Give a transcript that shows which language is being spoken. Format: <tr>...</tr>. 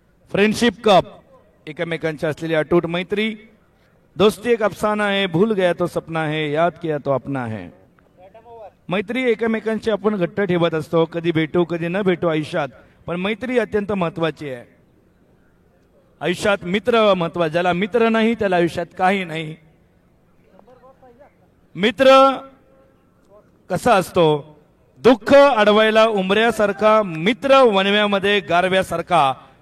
<mr>Friendship cup एकमेकांची असलेली अटूट मैत्री.</mr> <hi>दोस्ती एक अफसाना है, भूल गया तो सपना है, याद किया तो अपना है.</hi> <mr>मैत्री एकमेकांची आपण घट्ट ठेवत असतो. कधी भेटू कधी न भेटू आयुष्यात, पण मैत्री अत्यंत महत्वाची आहे. आयुष्यात मित्र महत्वाचा. ज्याला मित्र नाही त्याला आयुष्यात काही नाही. मित्र कसा असतो? दुःख अडवायला उमऱ्यासारखा, मित्र वणव्यामध्ये गारव्यासारखा.</mr>